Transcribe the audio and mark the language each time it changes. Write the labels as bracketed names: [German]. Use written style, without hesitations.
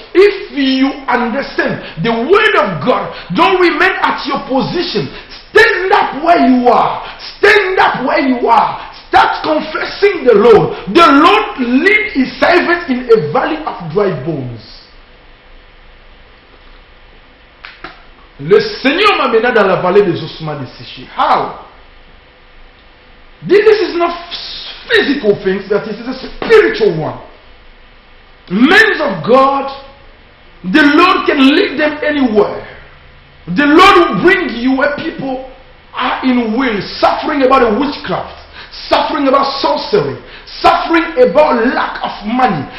[English] If you understand the word of God, don't remain at your position. Stand up where you are. Stand up where you are. Start confessing the Lord. The Lord lead His servant in a valley of dry bones. [French] Le Seigneur m'a mené dans la vallée des ossements desséchés. [English] How? This is not physical things, that is a spiritual one. Men of God, the Lord can lead them anywhere. The Lord will bring you where people are in will, suffering about a witchcraft, suffering about sorcery, suffering about lack of money.